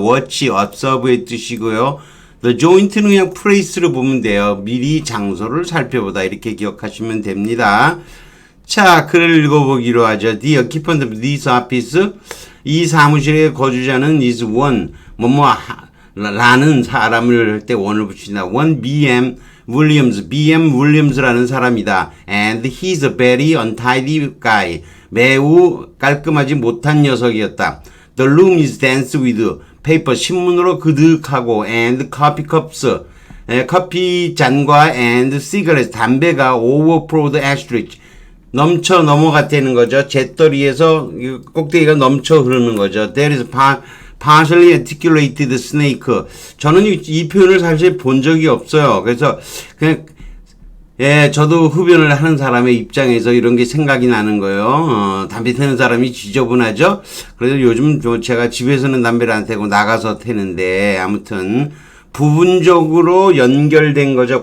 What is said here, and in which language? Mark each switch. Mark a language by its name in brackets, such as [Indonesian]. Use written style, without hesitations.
[Korean] watch, observe의 뜻이고요. The joint는 그냥 place로 보면 돼요. 미리 장소를 살펴보다 이렇게 기억하시면 됩니다. 자, 글을 읽어보기로 하죠. [English] The occupant of this office, [Korean] 이 사무실의 거주자는 is one, 라는 사람을 할 때 one을 붙인다. one BM Williams라는 사람이다. [English] And he's a very untidy guy. [Korean] 매우 깔끔하지 못한 녀석이었다. [English] The room is dense with paper, [Korean] 신문으로 그득하고, [English] and coffee cups, [Korean] 커피 잔과, [English] and cigarettes, [Korean] 담배가 [English] overflowed ashtray, [Korean] 넘어갔다는 거죠. 잿더리에서 꼭대기가 넘쳐 흐르는 거죠. [English] There is partially articulated snake. [Korean] 저는 이 표현을 사실 본 적이 없어요. 그래서 그냥 저도 흡연을 하는 사람의 입장에서 이런 게 생각이 나는 거예요. 담배 태는 사람이 지저분하죠? 그래서 요즘 제가 집에서는 담배를 안 태고 나가서 태는데, 아무튼, 부분적으로 연결된 거죠.